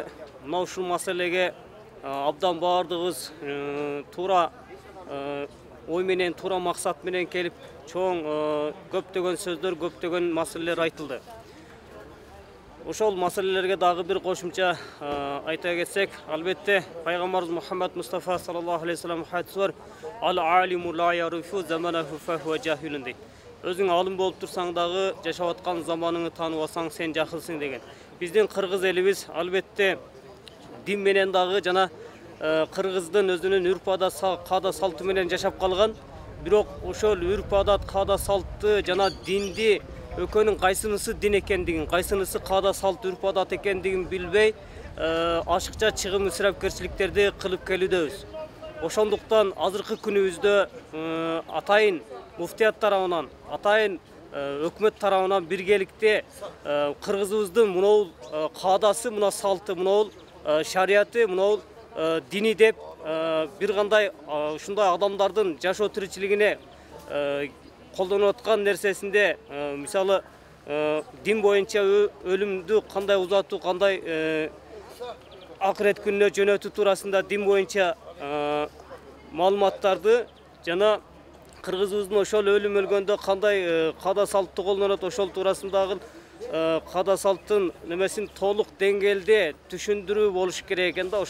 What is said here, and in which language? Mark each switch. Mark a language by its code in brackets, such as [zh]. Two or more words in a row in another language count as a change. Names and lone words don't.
[ky] Мына ушул маселеге абдан баардыгыбыз туура ой менен, туура максат менен келип, чоң көптөгөн сөздөр, көптөгөн маселелер айтылды. Ошол маселелерге дагы бир кошумча айта кетсек, албетте пайгамбарыбыз Мухаммад Мустафа [ar] صلى الله عليه وسلم [ky] хадиси бар: [ar] "العالم لا يعرف زمانه فهو جاهل" [ky] дейт. Өзүң алым болуп турсаң дагы, жашап аткан заманыңды тааныбасаң сен жахылсың деген. Биздин кыргыз элибиз албетте дин менен дагы жана кыргыздын өзүнүн үрп-адат, каада салты менен жашап калган. Бирок ошол үрп-адат, каада салтты жана динди экөөнүн кайсынысы дин экендигин, кайсынысы каада салт, үрп-адат экендигин билбей, ашыкча чыгым ысырапкерчиликтерди кылып келүүдөбүз. Ошондуктан азыркы күнүбүздө атайын муфтият тарабынан, атайын өкмөт тарабынан биргеликте кыргызыбыздын мынау каадасы, мына салты, мынау шарияты, мынау дини деп бир кандай ушундай адамдардын жашоо тиричилигине колдонуп аткан нерсесинде, мисалы дин боюнча өлүмдү кандай узатуу, кандай акырет күнүнө жөнөтүү туурасында дин боюнча маалыматтарды жана кыргызыбыздын ошол өлүм өлгөндө кандай каада салтты колдонот, ошол туурасындагы каада салттын немесин толук деңгээлде түшүндүрүү болуш керек экен да.